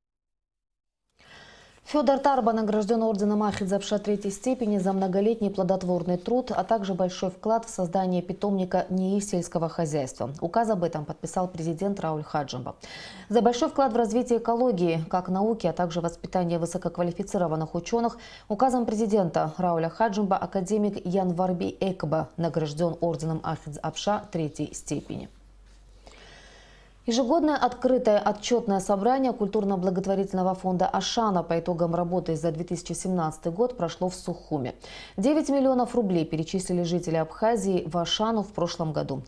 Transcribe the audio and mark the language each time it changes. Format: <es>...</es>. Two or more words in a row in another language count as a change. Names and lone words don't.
<ru>Федор Тарба награжден орденом Ахидзапша третьей степени за многолетний плодотворный труд, а также большой вклад в создание питомника НИИ сельского хозяйства. Указ об этом подписал президент Рауль Хаджимба. За большой вклад в развитие экологии, как науки, а также воспитание высококвалифицированных ученых, указом президента Рауля Хаджимба академик Ян Варби Экба награжден орденом Ахидзапша третьей степени. Ежегодное открытое отчетное собрание культурно-благотворительного фонда «Ашана» по итогам работы за 2017 год прошло в Сухуме. 9 миллионов рублей перечислили жители Абхазии в Ашану в прошлом году.</ru>